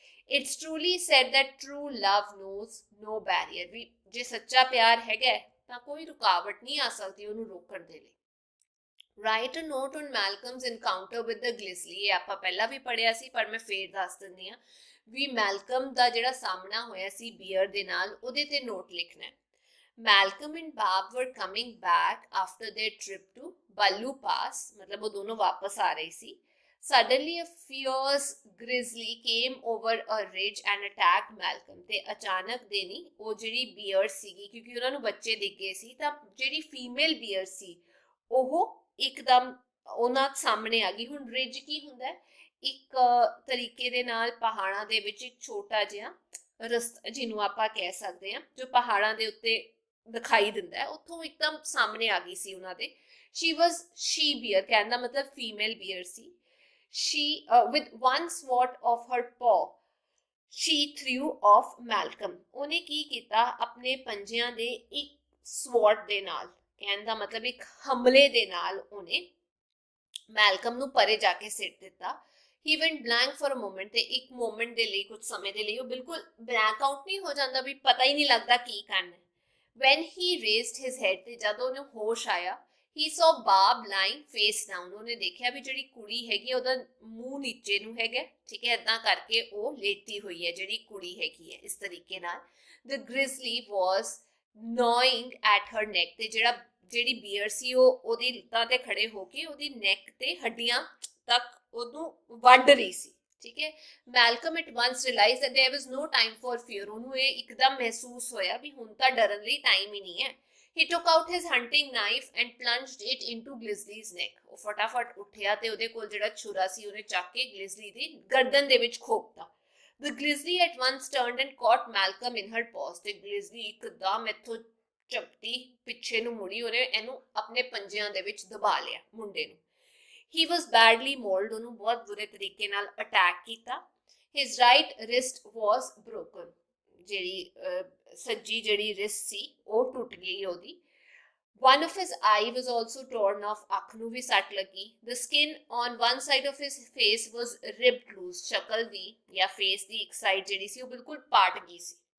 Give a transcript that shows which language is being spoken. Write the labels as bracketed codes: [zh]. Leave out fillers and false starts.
[en] It's truly said that true love knows no barrier. [pa] ਵੀ ਜੇ ਸੱਚਾ ਪਿਆਰ ਹੈਗਾ ਤਾਂ ਕੋਈ ਰੁਕਾਵਟ ਨਹੀਂ ਆ ਸਕਦੀ ਉਹਨੂੰ ਰੋਕਣ ਦੇ ਲਈ. [en] Write a note on Malcolm's encounter with the grizzly. [pa] ਇਹ ਆਪਾਂ ਪਹਿਲਾਂ ਵੀ ਪੜਿਆ ਸੀ, ਪਰ ਮੈਂ ਫੇਰ ਦੱਸ ਦਿੰਦੀ ਹਾਂ ਵੀ ਮੈਲਕਮ ਦਾ ਜਿਹੜਾ ਸਾਹਮਣਾ ਹੋਇਆ ਸੀ ਬੀਅਰ ਦੇ ਨਾਲ, ਉਹਦੇ ਤੇ ਨੋਟ ਲਿਖਣਾ ਹੈ. [en] Malcolm and Bob were coming back after their trip to Ballu Pass. [hi] मतलब वो दोनों वापस आ रही सी. [en] Suddenly a fierce grizzly came over a ridge and attacked Malcolm. [pa] ਤੇ ਅਚਾਨਕ ਦੇ ਨਹੀਂ, ਉਹ ਜਿਹੜੀ ਬੀਅਰ ਸੀਗੀ, ਕਿਉਂਕਿ ਉਹਨਾਂ ਨੂੰ ਬੱਚੇ ਦਿਖ ਗਏ ਸੀ, ਤਾਂ ਜਿਹੜੀ ਫੀਮੇਲ ਬੀਅਰ ਸੀ ਉਹ ਇੱਕਦਮ ਉਹਨਾਂ ਸਾਹਮਣੇ ਆ ਗਈ. ਹੁਣ ਰਿਜ ਕੀ ਹੁੰਦਾ ਹੈ? ਇੱਕ ਤਰੀਕੇ ਦੇ ਨਾਲ ਪਹਾੜਾਂ ਦੇ ਵਿੱਚ ਇੱਕ ਛੋਟਾ ਜਿਹਾ ਰਸਤਾ ਜਿਹਨੂੰ ਆਪਾਂ ਕਹਿ ਸਕਦੇ ਹਾਂ, ਜੋ ਪਹਾੜਾਂ ਦੇ ਉੱਤੇ ਦਿਖਾਈ ਦਿੰਦਾ ਹੈ, ਉੱਥੋਂ ਇੱਕਦਮ ਸਾਹਮਣੇ ਆ ਗਈ ਸੀ ਉਹਨਾਂ ਦੇ. she bear ਕਹਿਣ ਦਾ ਮਤਲਬ female beer ਸੀ. [en] she with one swat of her paw she threw off Malcolm. [pa] ਉਹਨੇ ਕੀ ਕੀਤਾ? ਆਪਣੇ ਪੰਜਿਆਂ ਦੇ ਇੱਕ ਸਵਾਟ ਦੇ ਨਾਲ, ਕਹਿਣ ਦਾ ਮਤਲਬ ਇੱਕ ਹਮਲੇ ਦੇ ਨਾਲ ਉਹਨੇ ਮੈਲਕਮ ਨੂੰ ਪਰੇ ਜਾ ਕੇ ਸਿੱਟ ਦਿੱਤਾ. [en] He went blank for a moment. [pa] ਤੇ ਇੱਕ ਮੋਮੈਂਟ ਦੇ ਲਈ, ਕੁਝ ਸਮੇਂ ਦੇ ਲਈ ਉਹ ਬਿਲਕੁਲ ਬਲੈਂਕ ਆਊਟ ਨਹੀਂ ਹੋ ਜਾਂਦਾ, ਵੀ ਪਤਾ ਹੀ ਨਹੀਂ ਲੱਗਦਾ ਕੀ ਕਰਨਾ. [en] When he raised his head, [pa] ਤੇ ਜਦੋਂ ਉਹਨੂੰ ਹੋਸ਼ ਆਇਆ, [en] he saw Bob lying face down. [pa] ਉਹਨੇ ਦੇਖਿਆ ਵੀ ਜਿਹੜੀ ਕੁੜੀ ਹੈਗੀ ਉਹਦਾ ਮੂੰਹ ਨੀਚੇ ਨੂੰ ਹੈਗਾ, ਠੀਕ ਹੈ, ਇਦਾਂ ਕਰਕੇ ਉਹ ਲੇਟੀ ਹੋਈ ਹੈ ਜਿਹੜੀ ਕੁੜੀ ਹੈਗੀ ਹੈ ਇਸ ਤਰੀਕੇ ਨਾਲ. [en] The grizzly was gnawing at her neck. [pa] ਤੇ ਜਿਹੜੀ ਬੀਅਰ ਸੀ ਉਹ ਉਹਦੀ ਲੱਤਾਂ ਤੇ ਖੜੇ ਹੋ ਕੇ ਉਹਦੀ ਨੈਕ ਤੇ ਹੱਡੀਆਂ ਤੱਕ ਉਹਨੂੰ ਵੱਢ ਰਹੀ ਸੀ, ਠੀਕ ਹੈ. [en] Malcolm at once realized that there was no time for fear. [pa] ਉਹਨੂੰ ਇਹ ਇੱਕਦਮ ਮਹਿਸੂਸ ਹੋਇਆ ਵੀ ਹੁਣ ਤਾਂ ਡਰਨ ਲਈ ਟਾਈਮ ਹੀ ਨਹੀਂ ਹੈ. [en] He took out his hunting knife and plunged it into Grizzly's neck. [pa] ਉਹ ਫਟਾਫਟ ਉੱਠਿਆ ਤੇ ਉਹਦੇ ਕੋਲ ਜਿਹੜਾ ਛੁਰਾ ਸੀ ਉਹਨੇ ਚੱਕ ਕੇ ਗ੍ਰਿਜ਼ਲੀ ਦੀ ਗਰਦਨ ਦੇ ਵਿੱਚ ਖੋਪਤਾ. [en] The grizzly at once turned and caught Malcolm in her paws. [pa] ਤੇ ਗ੍ਰਿਜ਼ਲੀ ਇੱਕਦਮ ਇੱਥੋਂ ਝਪਟੀ ਪਿੱਛੇ ਨੂੰ ਮੁੜੀ, ਉਹਨੇ ਇਹਨੂੰ ਆਪਣੇ ਪੰਜਿਆਂ ਦੇ ਵਿੱਚ ਦਬਾ ਲਿਆ ਮੁੰਡੇ ਨੂੰ. [en] He was badly mauled. [pa] ਉਹਨੂੰ ਬਹੁਤ ਬੁਰੇ ਤਰੀਕੇ ਨਾਲ ਅਟੈਕ ਕੀਤਾ. [en] His right wrist was broken. [pa] ਜਿਹੜੀ ਸੱਜੀ ਜਿਹੜੀ ਰਿਸਟ ਸੀ ਉਹ ਟੁੱਟ ਗਈ ਉਹਦੀ. [en] One of his eye was also torn off, [pa] ਅੱਖ ਨੂੰ ਵੀ ਸੱਟ ਲੱਗੀ। [en] The skin on one side of his face was ripped loose, [pa] ਸ਼ਕਲ ਦੀ ਜਾਂ face ਦੀ ਇੱਕ ਸਾਈਡ ਜਿਹੜੀ ਸੀ ਉਹ ਬਿਲਕੁਲ ਪਾਟ ਗਈ ਸੀ।